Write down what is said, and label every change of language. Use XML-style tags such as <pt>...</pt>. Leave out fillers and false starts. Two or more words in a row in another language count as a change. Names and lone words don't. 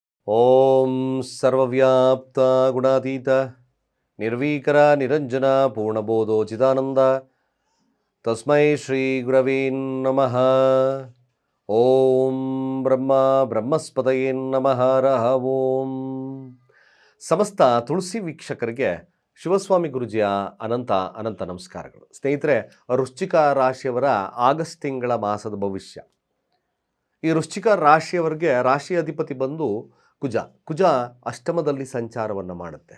<sa>ಓಂ ಸರ್ವವ್ಯಾಪ್ತ ಗುಣಾತೀತ ನಿರ್ವೀಕರ ನಿರಂಜನ ಪೂರ್ಣಬೋಧೋ ಚಿದಾನಂದ ತಸ್ಮೈ ಶ್ರೀ ಗುರವೇ ನಮಃ. ಓಂ ಬ್ರಹ್ಮ ಬ್ರಹ್ಮಸ್ಪತಯೇ ನಮಃ ರಹ ಓಂ.</sa> <kn>ಸಮಸ್ತ ತುಳಸಿ ವೀಕ್ಷಕರಿಗೆ ಶಿವಸ್ವಾಮಿ ಗುರುಜಿಯ ಅನಂತ ಅನಂತ ನಮಸ್ಕಾರಗಳು. ಸ್ನೇಹಿತರೆ, ವೃಶ್ಚಿಕ ರಾಶಿಯವರ ಆಗಸ್ಟ್ ತಿಂಗಳ ಮಾಸದ ಭವಿಷ್ಯ. ಈ ವೃಶ್ಚಿಕ ರಾಶಿಯವರಿಗೆ ರಾಶಿ ಅಧಿಪತಿ ಬಂದು ಕುಜ ಅಷ್ಟಮದಲ್ಲಿ ಸಂಚಾರವನ್ನು ಮಾಡುತ್ತೆ.</kn>